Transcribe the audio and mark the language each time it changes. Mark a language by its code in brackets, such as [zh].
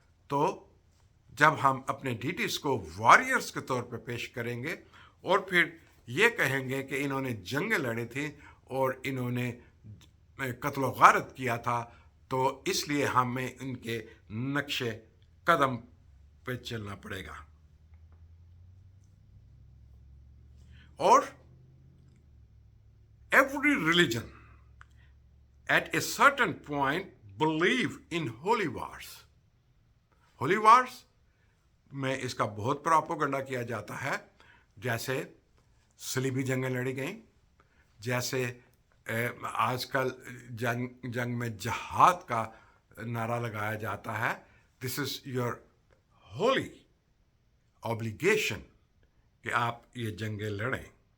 [ur] تو جب ہم اپنے ڈیٹیز کو واریئرس کے طور پہ پیش کریں گے اور پھر یہ کہیں گے کہ انہوں نے جنگیں لڑی تھیں اور انہوں نے قتل و غارت کیا تھا، تو اس لیے ہمیں ان کے نقش قدم پہ چلنا پڑے گا. [en] اور every religion at a certain point believe in holy wars. [ur] holy wars میں اس کا بہت پراپوگنڈا کیا جاتا ہے، جیسے صلیبی جنگیں لڑی گئیں، جیسے آج کل جنگ میں جہاد کا نعرہ لگایا جاتا ہے. [en] this is your holy obligation [ur] کہ آپ یہ جنگیں لڑیں.